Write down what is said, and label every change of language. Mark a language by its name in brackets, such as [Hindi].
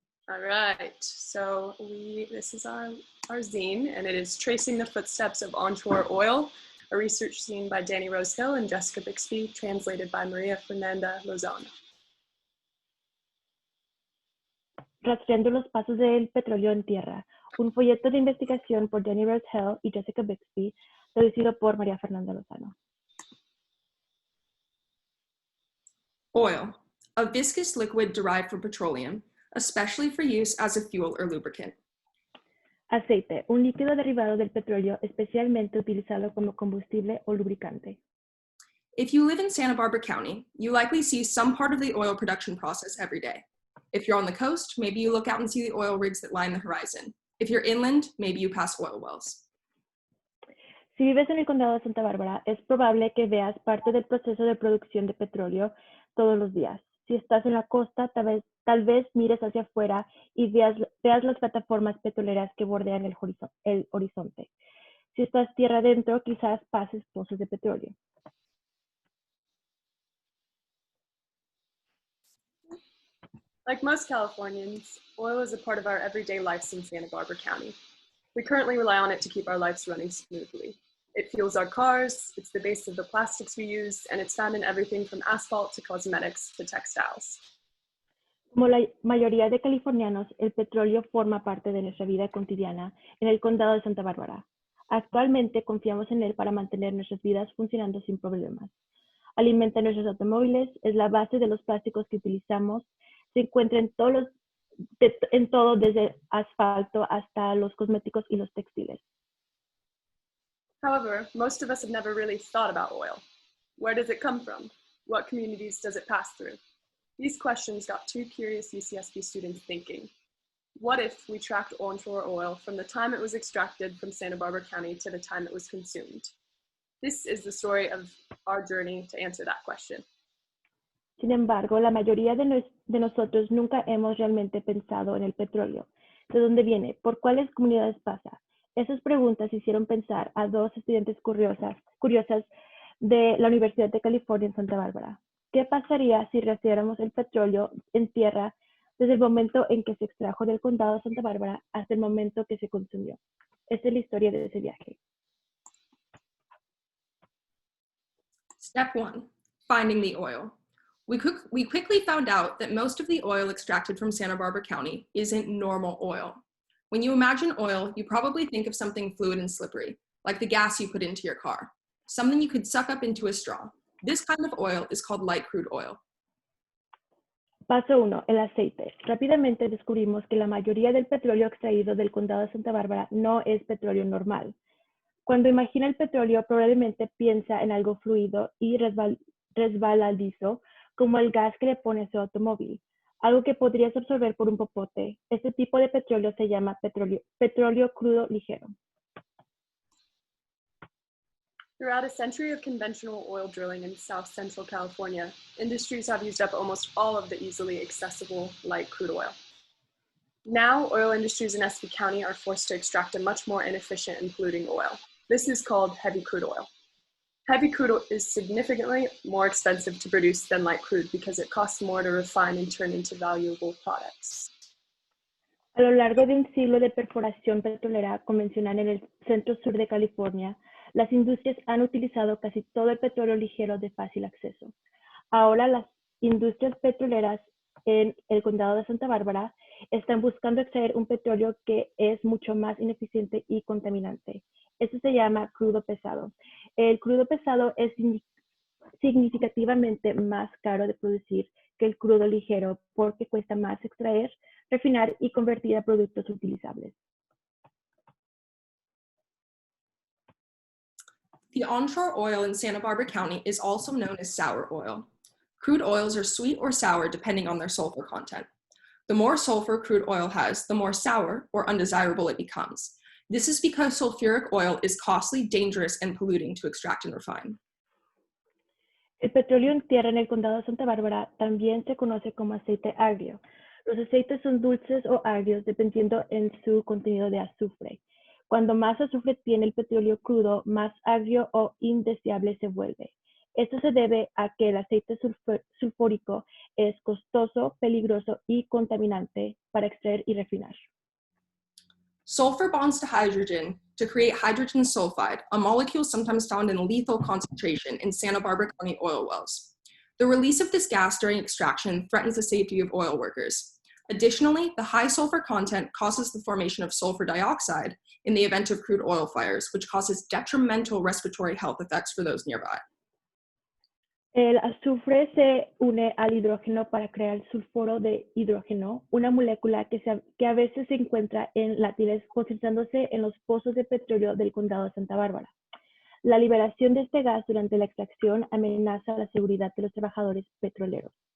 [English] All right, so this is our zine, and it is Tracing the Footsteps of Onshore Oil, a research zine by DaniRose Hill and Jessica Bixby, translated by Maria Fernanda Lozano. [Spanish] Rastreando los pasos del petróleo en tierra, un folleto de investigación por DaniRose Hill y Jessica Bixby, traducido por María Fernanda Lozano. [English] Oil, a viscous liquid derived from petroleum, especially for use as a fuel or lubricant. [Spanish] Aceite, un líquido derivado del petróleo especialmente utilizado como combustible o lubricante. [English] If you live in Santa Barbara County, you likely see some part of the oil production process every day. If you're on the coast, maybe you look out and see the oil rigs that line the horizon. If you're inland, maybe you pass oil wells. [Spanish] Si vives en el condado de Santa Bárbara, es probable que veas parte del proceso de producción de petróleo todos los días. Si estás en la costa, tal vez mires hacia afuera y veas las plataformas petroleras que bordean el horizonte. Si estás tierra adentro, quizás pases pozos de petróleo. [English] Like most Californians, oil is a part of our everyday lives in Santa Barbara County. We currently rely on it to keep our lives running smoothly. It fuels our cars, it's the base of the plastics we use, and it's found in everything from asphalt to cosmetics to textiles. [Spanish] Como la mayoría de californianos, el petróleo forma parte de nuestra vida cotidiana en el condado de Santa Bárbara. Actualmente confiamos en él para mantener nuestras vidas funcionando sin problemas. Alimenta nuestros automóviles, es la base de los plásticos que utilizamos, se encuentra en todo desde asfalto hasta los cosméticos y los textiles. [English] However, most of us have never really thought about oil. Where does it come from? What communities does it pass through? These questions got two curious UCSB students thinking. What if we tracked onshore oil from the time it was extracted from Santa Barbara County to the time it was consumed? This is the story of our journey to answer that question. [Spanish] Sin embargo, la mayoría de nosotros nunca hemos realmente pensado en el petróleo. ¿De dónde viene? ¿Por cuáles comunidades pasa? Esas preguntas hicieron pensar a dos estudiantes curiosas de la Universidad de California en Santa Bárbara. ¿Qué pasaría si rastreáramos el petróleo en tierra desde el momento en que se extrajo del condado de Santa Bárbara hasta el momento que se consumió? Esta es la historia de ese viaje. [English] Step 1, finding the oil. We quickly found out that most of the oil extracted from Santa Barbara County isn't normal oil. When you imagine oil, you probably think of something fluid and slippery, like the gas you put into your car, something you could suck up into a straw. This kind of oil is called light crude oil. [Spanish] Paso 1, el aceite. Rápidamente descubrimos que la mayoría del petróleo extraído del condado de Santa Bárbara no es petróleo normal. Cuando imagina el petróleo, probablemente piensa en algo fluido y resbaladizo, como el gas que le pone a su automóvil, algo que podrías absorber por un popote. Este tipo de petróleo se llama petróleo crudo ligero. [English] Throughout a century of conventional oil drilling in South Central California, industries have used up almost all of the easily accessible light crude oil. Now, oil industries in Essex County are forced to extract a much more inefficient and polluting oil. This is called heavy crude oil. Heavy crude oil is significantly more expensive to produce than light crude because it costs more to refine and turn into valuable products. [Spanish] A lo largo de un siglo de perforación petrolera convencional en el centro-sur de California, las industrias han utilizado casi todo el petróleo ligero de fácil acceso. Ahora las industrias petroleras en el condado de Santa Bárbara están buscando extraer un petróleo que es mucho más ineficiente y contaminante. Esto se llama crudo pesado. El crudo pesado es significativamente más caro de producir que el crudo ligero porque cuesta más extraer, refinar y convertir a productos utilizables. [English] The onshore oil in Santa Barbara County is also known as sour oil. Crude oils are sweet or sour depending on their sulfur content. The more sulfur crude oil has, the more sour or undesirable it becomes. This is because sulfuric oil is costly, dangerous, and polluting to extract and refine. [Spanish] El petróleo en tierra en el condado de Santa Bárbara también se conoce como aceite agrio. Los aceites son dulces o agrios dependiendo en su contenido de azufre. Cuando más azufre tiene el petróleo crudo, más agrio o indeseable se vuelve. Esto se debe a que el aceite sulfúrico es costoso, peligroso y contaminante para extraer y refinar. [English] Sulfur bonds to hydrogen to create hydrogen sulfide, a molecule sometimes found in lethal concentration in Santa Barbara County oil wells. The release of this gas during extraction threatens the safety of oil workers. Additionally, the high sulfur content causes the formation of sulfur dioxide in the event of crude oil fires, which causes detrimental respiratory health effects for those nearby. [Spanish] El azufre se une al hidrógeno para crear el sulfuro de hidrógeno, una molécula que a veces se encuentra en látiles concentrándose en los pozos de petróleo del condado de Santa Bárbara. La liberación de este gas durante la extracción amenaza la seguridad de los trabajadores petroleros.